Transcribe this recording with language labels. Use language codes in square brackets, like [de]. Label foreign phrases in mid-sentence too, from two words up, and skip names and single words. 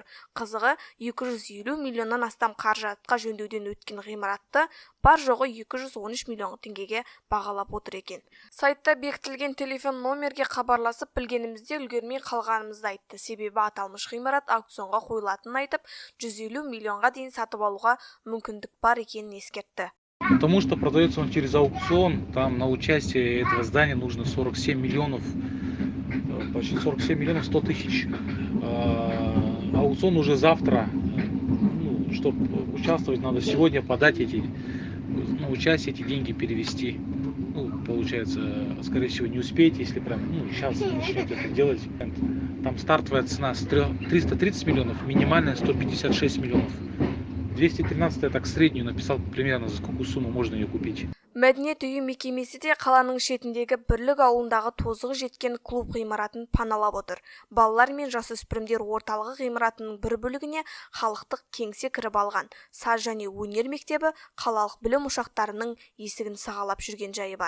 [kk] Қызығы 250 миллионнан астам қаражатқа жөндеуден өткен ғимаратты бар жоғы 213 миллион теңгеге бағалап отыр екен. Сайтта бекітілген телефон номерге хабарласып білгенімізде үлгермей қалғанымызды айтты. Себебі аталмыш ғимарат аукционға қойылатынын айтып, 150 миллионға дейін сатып алуға мүмкіндік бар екенін ескертті. [ru] Потому что продается он через аукцион, там на участие этого здания нужно 47 миллионов, почти 47 миллионов 100 тысяч. Аукцион уже завтра. Чтобы участвовать, надо сегодня подать на участие эти деньги перевести. Получается, скорее всего, не успеете, если прям сейчас начнете это делать. Там стартовая цена с 330 миллионов, минимальная 156 миллионов. 213 я так среднюю написал примерно, за сколько сумму можно ее купить. [kk] Мәдениет үйі мекемесі де қаланың шетіндегі Бірлік ауылындағы тозығы жеткен клуб ғимаратын паналап отыр. Балалар мен жасөспірімдер орталығы ғимаратының бір бөлігіне халықтық кеңсе кіріп алған. Саз және өнер мектебі қалалық білім ошақтарының есігін сағалап жүрген жайы бар.